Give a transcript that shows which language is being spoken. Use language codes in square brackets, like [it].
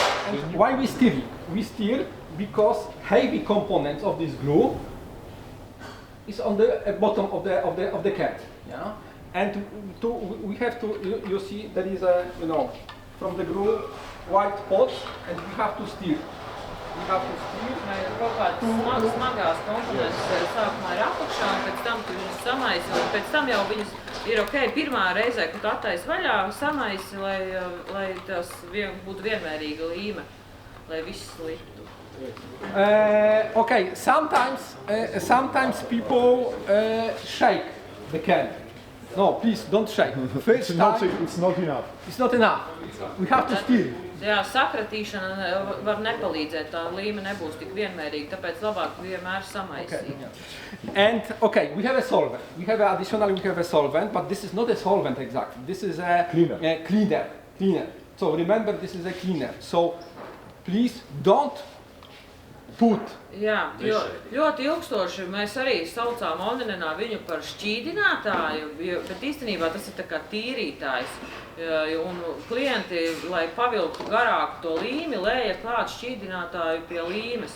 [en] And why we stir it? We stir because heavy components of this glue is on the bottom of the can. Yeah? And we have to, you see, there is a, from the glue white pot, and we have to stir. We have to stir. [lv] Kaut kādas smagās komponentes sākumā ir apakšā, un pēc tam tu viņus samaisi, un pēc tam jau viņus ir ok, pirmā reizē, kad tu attaisi vaļā, samaisi, lai tas būtu vienmērīga līme, lai viss liptu. [en] Okay, sometimes people shake the can. No, please don't shake. First time, It's not enough. It's not enough. We have to stir. [lv] Jā, sakratīšana var nepalīdzēt, tā līme nebūs tik vienmērīga, tāpēc labāk vienmēr samaisīt. [en] Okay. And okay, we have a solvent. We have a solvent, but this is not a solvent exactly. This is a cleaner. So remember, this is a cleaner. So please don't put. [lv] Jā, jo ļoti ilgstoši mēs arī saucām Onenenā viņu par šķīdinātāju, bet īstenībā tas ir tā kā tīrītājs. Un klienti, lai pavilktu garāku to līmi, lēja klāt šķīdinātāju pie līmes.